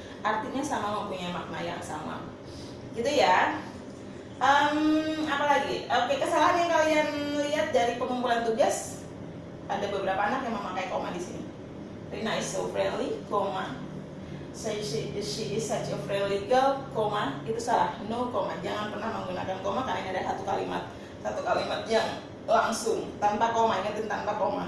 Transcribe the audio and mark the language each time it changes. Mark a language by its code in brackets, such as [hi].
[id] Artinya sama, mempunyai makna yang sama. Gitu ya. Apa lagi? Oke, kesalahan yang kalian lihat dari pengumpulan tugas, ada beberapa anak yang memakai koma di sini. [en] Rina is so friendly, [id] koma. [en] She is such a friendly girl, [id] koma. Itu salah, [en] no [id] koma. Jangan pernah menggunakan koma karena ini ada satu kalimat yang langsung tanpa koma. Ingatin tanpa koma.